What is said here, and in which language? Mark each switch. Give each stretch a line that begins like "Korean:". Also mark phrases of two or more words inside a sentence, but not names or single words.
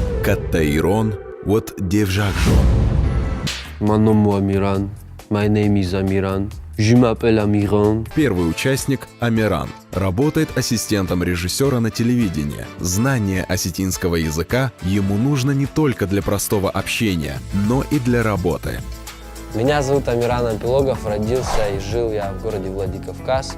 French: Каттаирон, вот Девжакжон. Mon nom est Amiran.
English: My name is Amiran.
French: Je m'appelle Amiran.
Russian: Первый участник – Амиран. Работает ассистентом режиссера на телевидении. Знание осетинского языка ему нужно не только для простого общения, но и для работы. Меня зовут Амиран Ампилогов. Родился и жил я в городе Владикавказ.